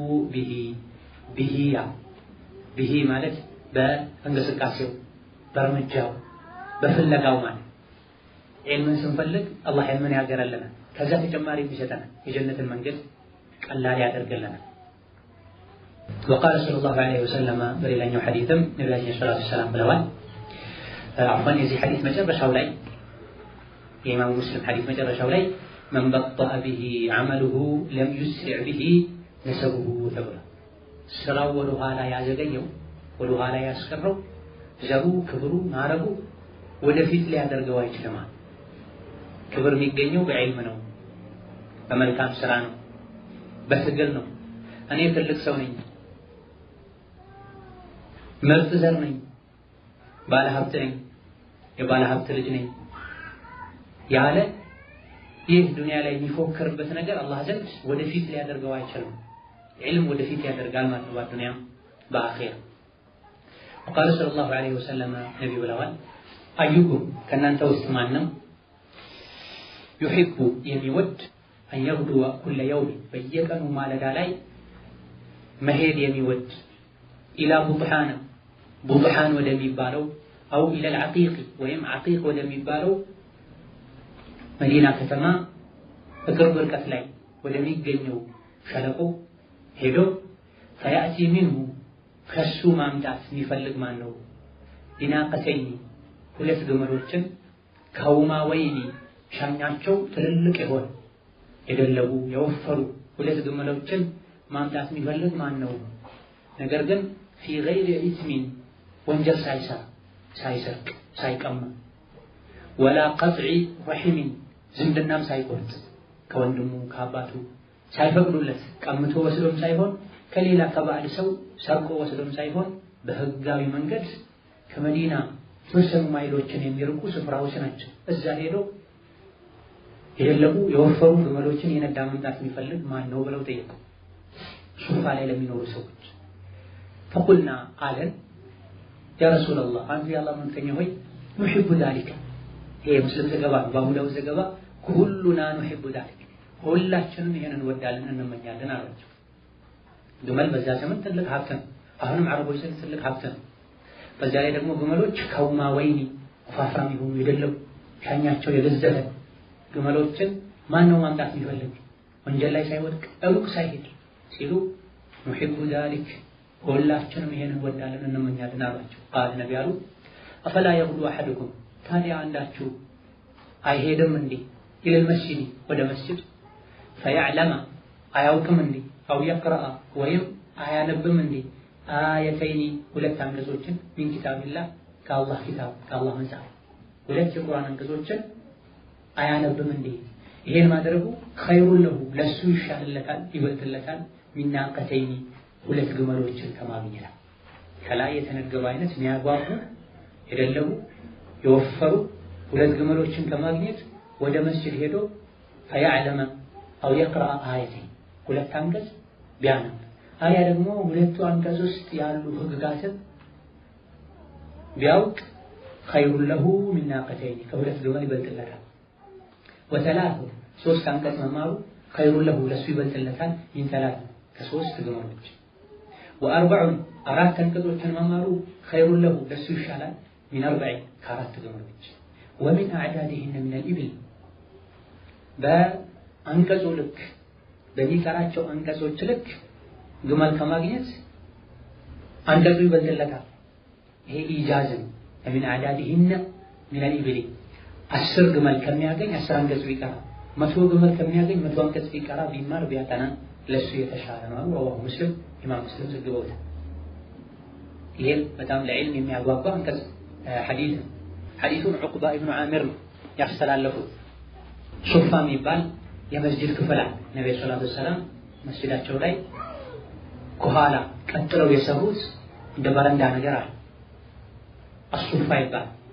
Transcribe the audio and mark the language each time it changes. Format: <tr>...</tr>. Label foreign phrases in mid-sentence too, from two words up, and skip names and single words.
<am>ቢሂ ማለት በእንቅስቃሴው በእርምጃው በፍለጋው ማለት ዒልምን ስንፈልግ አላህ ዒልምን ያገራልናል። ከዛ ተጨማሪ ይሰጠናል፣ የጀነትን መንገድ ቀላል ያደርግልናል።</am> <ar>وقال صلى الله عليه وسلم</ar> <am>በሌላኛው ሐዲስም ነብያችን</am> <ar>صلى الله عليه وسلم</ar> <am>ብለዋል አሁን የዚህ ሐዲስ መጨረሻው ላይ የኢማሙ ሙስሊም ሐዲስ መጨረሻው ላይ</am> <ar>من بطأ به عمله لم يسرع به نسبه</ar> <am>ተብሏል ስራው ወደ ኋላ ያዘገየው ወደ ኋላ ያስቀረው ዘሩ ክብሩ ማረጉ ወደፊት ሊያደርገው አይችልም ክብር የሚገኘው በዕልም ነው በመልካም ስራ ነው በትግል ነው እኔ ትልቅ ሰው ነኝ ምርጥ ዘር ነኝ ባለ ሀብት ነኝ የባለ ሀብት ልጅ ነኝ ያለ ይህ ዱንያ ላይ የሚፎከርበት ነገር አላህ ዘንድ ወደፊት ሊያደርገው አይችልም علم ወደፊት ያደርጋል ማለት ነው በዱንያ በአኺራ</am> <ar>وقال صلى الله عليه وسلم</ar> <am>ነብዩ ብለዋል አዩኩም ከናንተ ውስጥ ማን ነው</am> <ar>يحب የሚወድ أن يغدو كل يوم</ar> <am>በየቀኑ ማለዳ ላይ መሄድ የሚወድ</am> <ar>إلى بطحان ወደሚባለው أو إلى العقيق ወይም عقيق</ar> <am>ወደሚባለው መዲና ከተማ በቅርብ ርቀት ላይ ወደሚገኘው ሸለቆ ሄዶ</am> <ar>فيأتي منه</ar> <am>ከሱ ማምጣት የሚፈልግ ማን ነው ዲናቀተይኒ ሁለት ግመሎችን</am> <ar>كوما وين</ar> <am>ሻኛቸው ትልልቅ የሆነ የደለቡ የወፈሩ ሁለት ግመሎችን ማምጣት የሚፈልግ ማን ነው ነገር ግን</am> <ar>في غير إثم</ar> <am>ወንጀል ሳይሰርቅ ሳይቀማ</am> <ar>ولا قطع رحم</ar> <am>ዝምድናም ሳይቆርጥ ከወንድሙ ከአባቱ ሳይፈቅዱለት ቀምቶ ወስዶም ሳይሆን ከሌላ ከባዕድ ሰው ሰርቆ ወስዶም ሳይሆን በህጋዊ መንገድ ከመዲና ተወሰኑ ማይሎችን የሚርቁ ስፍራዎች ናቸው እዛ ሄዶ የደለቡ የወፈሩ ግመሎችን የነዳ መምጣት የሚፈልግ ማን ነው ብለው ጠየቁ ሱፋ ላይ ለሚኖሩ ሰዎች</am> <ar>فقلنا قالن يا رسول الله</ar> <am>አንተ ያላህ መንተኛ ሆይ</am> <ar>نحب ذلك</ar> <am>ይሄ ሙስሊም ዘገባ ባሙዳው ዘገባ</am> <ar>كلنا نحب ذلك</ar> <am>ሁላችንም ይሄንን እንወዳለን እንመኛለን አላቸው ግመል በዛ ዘመን ትልቅ ሀብት ነው አሁንም አረቦች ዘንድ ትልቅ ሀብት ነው በዛ ላይ ደግሞ ግመሎች</am> <ar>كوما وين</ar> <am>ወፋፍራም ይሁኑ የደለቡ ሻኛቸው የገዘፈ ግመሎችን ማን ነው ማምጣት የሚፈልግ ወንጀል ላይ ሳይወድቅ ሩቅ ሳይሄድ ሲሉ</am> <ar>نحب ذلك</ar> <am>ሁላችንም ይሄንን እንወዳለን እንመኛለን አላቸው ቃል ነብያሉ</am> <ar>أفلا يغدو أحدكم</ar> <am>ታዲያ አንዳችሁ አይሄድም እንዴ</am> <ar>إلى المسجد</ar> <am>ወደ መስጂድ فيعلم አያውቅም እንዴ</am> <ar>أو يقرأ</ar> <am>ወይም አያነብም እንዴ آيتين ሁለት አንቀጾችን</am> <ar>من كتاب الله</ar> <am>ከአላህ ኪታብ ከአላህ መጽሐፍ ሁለት የቁርአን አንቀጾችን አያነብም እንዴ ይሄን ማድረጉ</am> <ar>خير له</ar> <am>ለሱ ይሻልለታል ይበልጥለታል</am> <ar>من ناقتين</ar> <am>ሁለት ግመሎችን ከማግኘት ከላይ የተነገበ አይነት የሚያጓጉ የደለቡ የወፈሩ ሁለት ግመሎችን ከማግኘት ወደ መስጂድ ሄዶ</am> <ar>فيعلم أو يقرأ آيتين</ar> <am>ሁለት አንቀጽ ቢያነብ አያ ደግሞ ሁለቱ አንቀጽ ውስጥ ያሉ ህግጋትን ቢያውቅ</am> <ar>خير له من ناقتين</ar> <am>ከሁለት ግመል ይበልጥለታል وثلاث ሶስት አንቀጽ መማሩ</am> <ar>خير له</ar> <am>ለሱ ይበልጥለታል</am> <ar>من ثلاث</ar> <am>ከሶስት ግመሎች وأربع አራት አንቀጾችን መማሩ</am> <ar>خير له</ar> <am>ለሱ ይሻላል</am> <ar>من أربع</ar> <am>ከአራት ግመሎች</am> <ar>ومن أعدادهن من الإبل</ar> <am>በአንቀጹ ልክ በሚቀራቸው አንቀጾች ልክ ግመል ከማግኘት አንቀጹ ይበልጥለታል ይሄ ኢጃዝ ነው</am> <ar>من أعدادهن من الإبل</ar> <am>10 ግመል ከሚያገኝ 10 አንቀጽ ቢቀራ 100 ግመል ከሚያገኝ 100 አንቀጽ ቢቀራ ቢማር ቢያጠና ለሱ የተሻለ ነው</am> <ar>رواه مسلم</ar> <am>ኢማም ሙስሊም ዘግበውታል ይሄን በጣም ለዕልም የሚያጓጓ አንቀጽ ሐዲስ ሐዲሱን ዑቅባ ኢብኑ ዓሚር ያስተላለፉት ሱፋ የሚባል የመስጂድ ክፍል አለ ነብዩ</am> <ar>صلى الله عليه وسلم</ar> <am>መስጂዳቸው ላይ ከኋላ ቀጥለው የሰሩት እንደ በረንዳ ነገር አለ አሱፋ ይባላል</am>